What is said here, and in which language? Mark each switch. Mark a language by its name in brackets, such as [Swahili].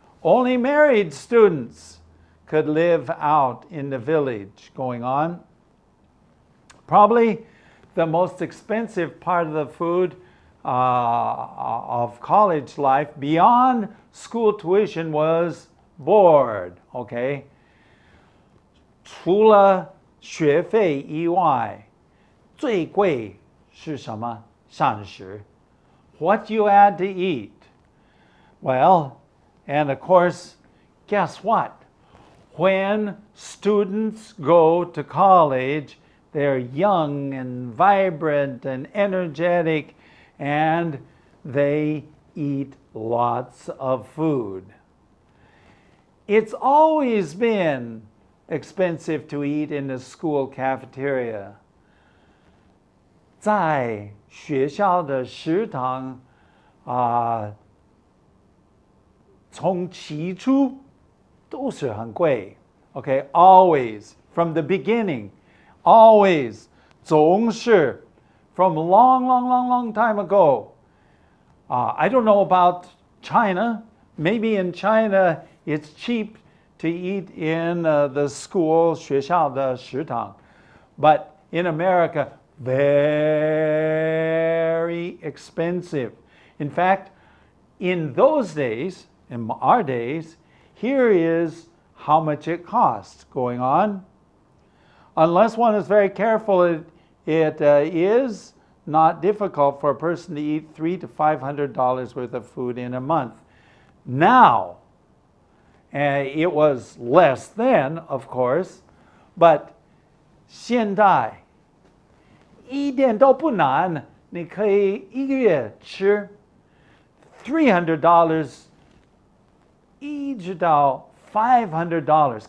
[English] Only married students could live out in the village going on. Probably the most expensive part of the food of college life beyond school tuition was board. Okay? [Chinese] 除了学费以外，最贵是什么？ [English] 膳食。What you had to eat. Well, and of course, guess what? When students go to college, they're young and vibrant and energetic, and they eat lots of food. It's always been expensive to eat in the school cafeteria. [Chinese] 在学校的食堂从起初都是很贵。 [English] Okay, always, from the beginning, always, 总是 from a long time ago. I don't know about China. Maybe in China it's cheap to eat in the school [Chinese] 学校的食堂. [English] But in America, very expensive. In fact, in those days, in our days, here is how much it costs going on. Unless one is very careful, it is not difficult for a person to eat $300 to $500 worth of food in a month. Now, it was less then, of course, but [Chinese] 现在一点都不难，你可以一个月吃$300一直到$500.